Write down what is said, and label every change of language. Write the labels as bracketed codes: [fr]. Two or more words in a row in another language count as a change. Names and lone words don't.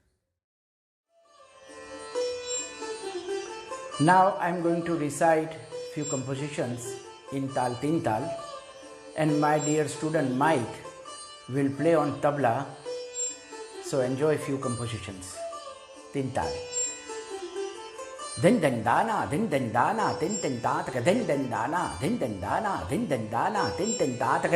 [en] Now I am going to recite few compositions in Tal Tin Tal, and my dear student Mike will play on Tabla. So enjoy few compositions. Tin Tal. Din din dana, din din dana, din din da taka din din dana, din din dana, din din dana, din din da taka.